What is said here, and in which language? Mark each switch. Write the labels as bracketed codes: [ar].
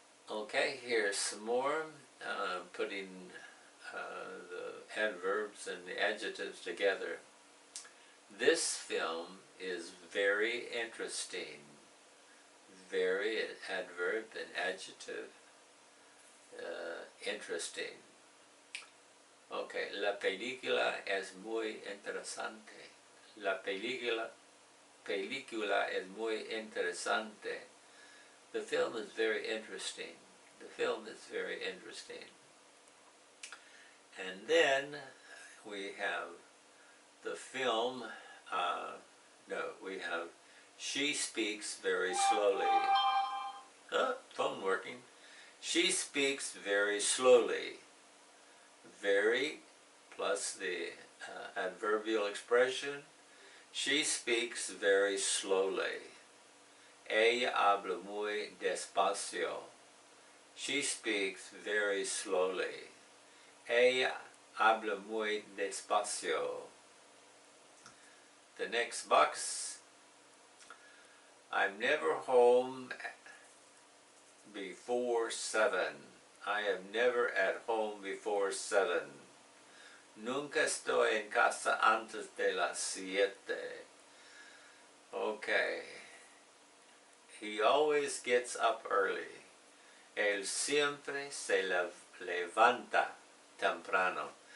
[en] Okay, here's some more. Putting the adverbs and the adjectives together. This film is very interesting. Very, adverb and adjective, interesting. [es] Okay, la película es muy interesante. La película es muy interesante. [en] The film is very interesting. The film is very interesting. And then we have the film, we have she speaks very slowly. Phone working. She speaks very slowly. Very plus the adverbial expression. She speaks very slowly. [es] Ella habla muy despacio. [en] She speaks very slowly. [es] Ella habla muy despacio. [en] The next box. I'm never home before 7. I am never at home before 7. [es] Nunca estoy en casa antes de las 7. Okay. [en] He always gets up early. [es] Él siempre se levanta temprano.